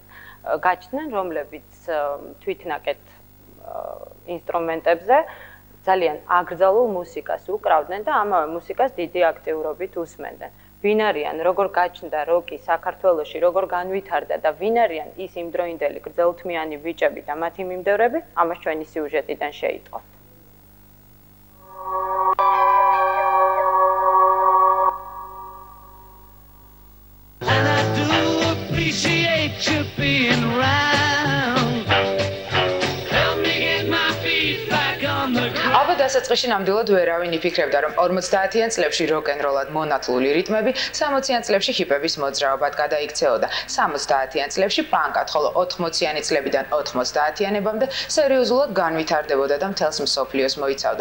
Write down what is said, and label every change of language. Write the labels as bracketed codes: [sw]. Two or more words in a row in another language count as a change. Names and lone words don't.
[ka] გაჩნდნენ, რომლებიც თვითნაკეთ ინსტრუმენტებზე ძალიან აკრძალულ მუსიკას უკრავდნენ და ამავე მუსიკას დიდი აქტიურობით უსმენდნენ. ვინ არიან, როგორ გაჩნდა როკი საქართველოში, როგორ განვითარდა და ვინ არიან ის იმდროინდელი გრძელთმიანი ბიჭები და მათი მიმდევრები, ამას ჩვენი სიუჟეტიდან შეიტყობთ. [en] You being around. Help me get my feet back on the ground. [ka] აბა დასაწყისში ნამდვილად ვერავინ იფიქრებდა, რომ 50-იან წლებში როკ-ენ-როლად მონათლული რიტმები 60-იან წლებში ჰიპების მოძრაობად გადაიქცეოდა. 70-იან წლებში პანკად, ხოლო 80-იანი წლებიდან 90-იანებამდე სერიოზულად განვითარდებოდა და მთელს მსოფლიოს მოიცავდა.